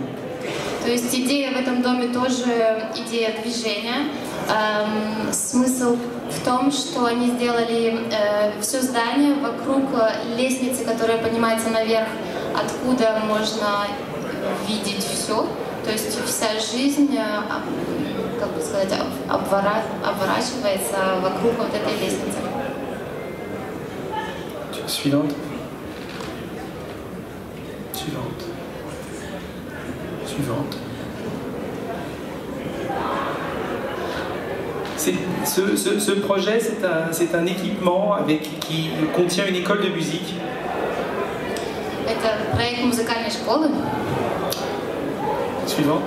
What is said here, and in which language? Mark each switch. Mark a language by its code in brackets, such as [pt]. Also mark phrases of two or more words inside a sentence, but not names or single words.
[ru] То есть идея в этом доме тоже идея движения. Смысл в том, что они сделали все здание вокруг лестницы, которая поднимается наверх, откуда можно видеть все. То есть вся жизнь, как бы сказать, обворачивается вокруг вот этой лестницы. [fr] Suivante. Suivante. Suivante. Ce projet, c'est un équipement qui contient une école de musique. [ru] Это проект музыкальной школы. [fr] Suivante.